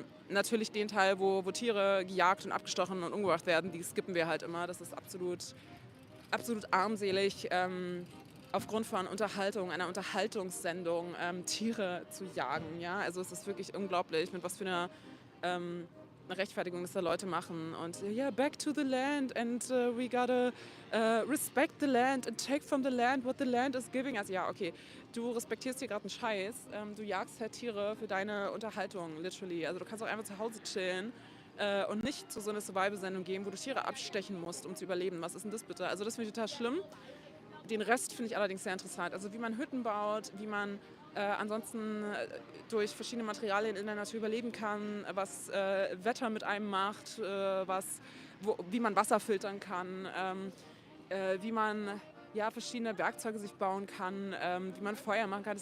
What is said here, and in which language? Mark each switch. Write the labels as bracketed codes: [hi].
[de] Natürlich den Teil, wo Tiere gejagt und abgestochen und umgebracht werden, die skippen wir halt immer. Das ist absolut armselig, aufgrund von Unterhaltung, einer Unterhaltungssendung, Tiere zu jagen. Ja? Also es ist wirklich unglaublich, mit was für einer eine Rechtfertigung, das da Leute machen. Und ja, [en] back to the land and we gotta respect the land and take from the land what the land is giving. [de] Also ja, okay, du respektierst hier gerade einen Scheiß. Du jagst halt Tiere für deine Unterhaltung, literally. Also du kannst auch einfach zu Hause chillen und nicht zu so einer Survival-Sendung gehen, wo du Tiere abstechen musst, um zu überleben. Was ist denn das bitte? Also das finde ich total schlimm. Den Rest finde ich allerdings sehr interessant. Also wie man Hütten baut, wie man ansonsten durch verschiedene Materialien in der Natur überleben kann, was Wetter mit einem macht, wie man Wasser filtern kann, wie man verschiedene Werkzeuge sich bauen kann, wie man Feuer machen kann.